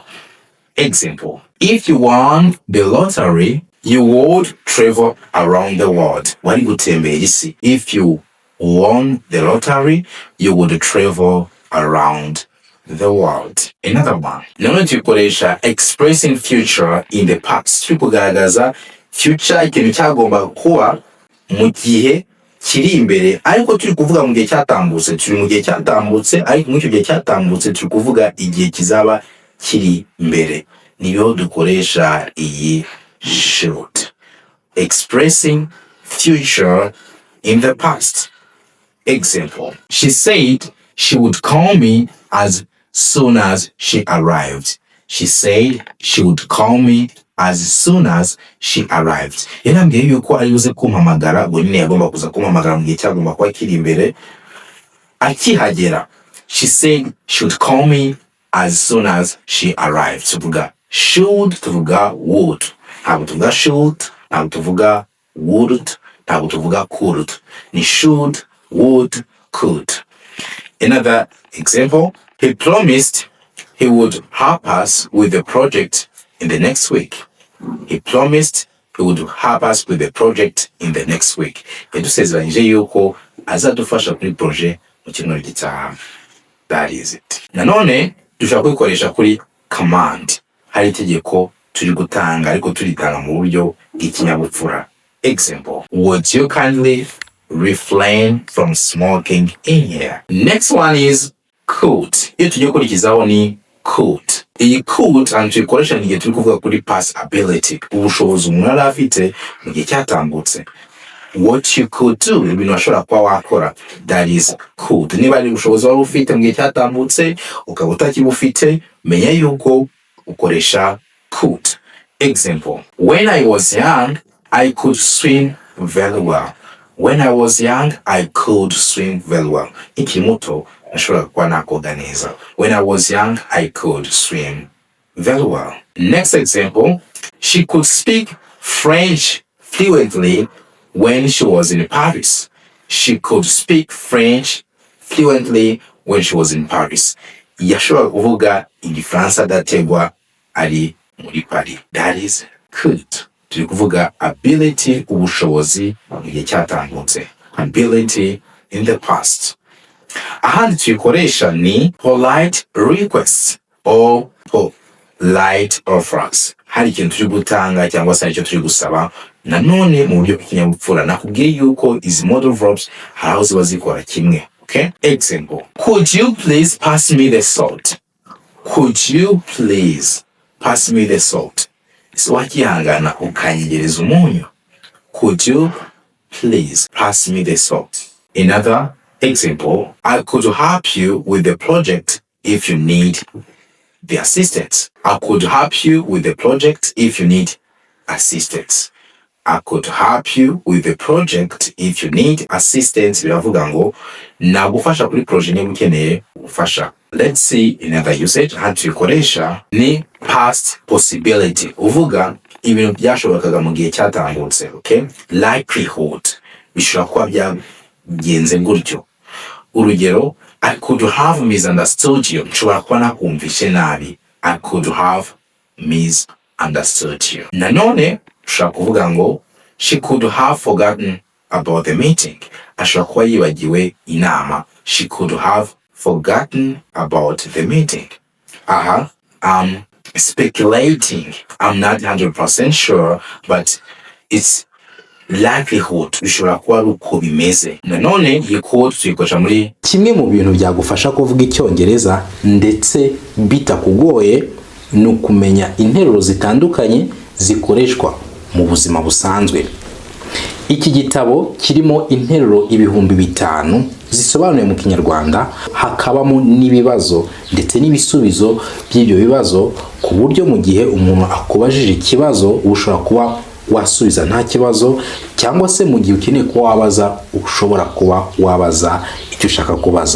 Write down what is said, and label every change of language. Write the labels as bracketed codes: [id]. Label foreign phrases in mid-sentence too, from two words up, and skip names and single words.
[en] Example, if you won the lottery, you would travel around the world. [rw] Wari gutembera isi. [en] If you won the lottery, you would travel around the world. Another one. [rw] Nanone tuyikoresha [en] expressing future in the past. [rw] Turi kugaragaza future, ikintu cyagomba kuba mu gihe kiri imbere, ariko turi kuvuga mu gihe cyatambutse. Turi mu gihe cyatambutse, ariko mu gihe cyatambutse turi kuvuga igihe kizaba kiri imbere. Niyo dukoresha iyi should. [en] Expressing future in the past. Example, she said she would call me as soon as she arrived. She said she would call me as soon as she arrived. [rw] Yarambwiye yuko ari buze kumpamagara, ngo nyine yagomba kuza kumpamagara mu gihe cyagomba kuba kiri imbere. Akihagera, [en] she said she would call me as soon as she arrived. [rw] Tuvuga should, tuvuga would. Ntabwo tuvuga should, ntabwo tuvuga would, ntabwo tuvuga could. Ni [en] should, would, could. Another example, he promised he would help us with the project in the next week. He promised he would help us with the project in the next week. [rw] Yadusezeranyije yuko azadufasha kuri projet mu cyumweru gitaha. [en] That is it. [rw] Nanone dushaka kuyikoresha kuri command. Hari itegeko turi gutanga, ariko turitanga mu buryo bw'ikinyabupfura. [en] Example, would you kindly refrain from smoking in here? Next one is could. [rw] Iyo tugiye gukurikizaho ni could. Iyi [en] could and [rw] tuyikoresha igihe turi kuvuga kuri [en] past ability, [rw] ubushobozi umuntu yari afite mu gihe cyatambutse. [en] what you could do, [rw] ibintu washobora kuba wakora. [en] That is could. [rw] Niba ari ubushobozi wari ufite mu gihe cyatambutse ukaba utakibufite, menya yuko ukoresha could. [en] Example: when I was young, I could swim very well. When I was young, I could swim very well. [rw] Nkiri muto nashobora kuba nakoga neza. [en] When I was young, I could swim very well. Next example: she could speak French fluently when she was in Paris. She could speak French fluently when she was in Paris. [rw] Yashobora kuvuga igifaransa dategwa ari muri Paris. [en] That is could. [rw] Turi kuvuga ability, ubushobozi mu gihe cyatambutse. [en] Ability in the past. [rw] Ahandi tuyikoresha ni [en] polite requests or polite offers. [rw] Hari ikintu turi gutanga cyangwa se icyo turi gusaba, nanone mu buryo bw'ikinyabupfura. Nakubwiye yuko izi [en] modal verbs [rw] hari aho ziba zikora kimwe. Okay? [en] Example: could you please pass me the salt? Could you please pass me the salt? [rw] So wakihangana ukanyegereza umunyu. [en] Could you please pass me the salt? Another example: I could help you with the project if you need the assistance. I could help you with the project if you need assistance. I could help you with the project if you need assistance. [rw] Biravuga ngo nagufasha kuri project niba ukeneye ubufasha. [en] Let's see another usage. [rw] Handi tuyikoresha ni [en] past possibility. [rw] Uvuga ibintu byashobokaga mu gihe cyatambutse. [en] Okay? Likelihood. [rw] Bishobora kuba byagenze gutyo. Urugero: [en] I could have misunderstood you. [rw] Nshobora kuba nakumvishe nabi. [en] I could have misunderstood you. [rw] Nanone ushobora kuvuga ngo [en] she could have forgotten about the meeting. [rw] Ashobora kuba yibagiwe inama. [en] She could have forgotten about the meeting. I'm speculating. I'm not 100% sure, but it's likelihood. [rw] Bishobora kuba ari uko bimeze. Nanone iyi code tuyikoresha muri kimwe mu bintu byagufasha kuvuga icyongereza ndetse bitakugoye ni ukumenya interuro zitandukanye zikoreshwa mu buzima busanzwe. Iki gitabo kirimo interuro 5,000 zisobanuye mu Kinyarwanda, hakabamo n'ibibazo ndetse n'ibisubizo by'ibyo bibazo, ku buryo mu gihe umuntu akubajije ikibazo ushobora kuba wasubiza nta kibazo, cyangwa se mu gihe ukeneye kuba wabaza ushobora kuba wabaza icyo ushaka kubaza.